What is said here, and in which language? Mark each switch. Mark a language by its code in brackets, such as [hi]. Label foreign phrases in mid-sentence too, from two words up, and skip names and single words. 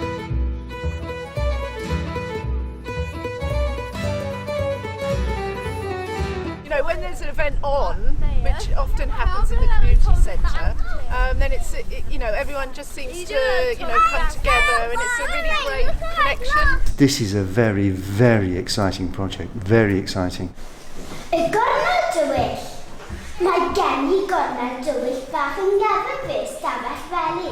[en] You know, when there's an event on, which often happens in the community centre, then you know, everyone just seems to, you know, come together, and it's a really great connection. This is a very, very exciting project, very exciting. [cy] Gornel dywyll. Mae gen I gornel dywyll bach yn gyfer stafell felly.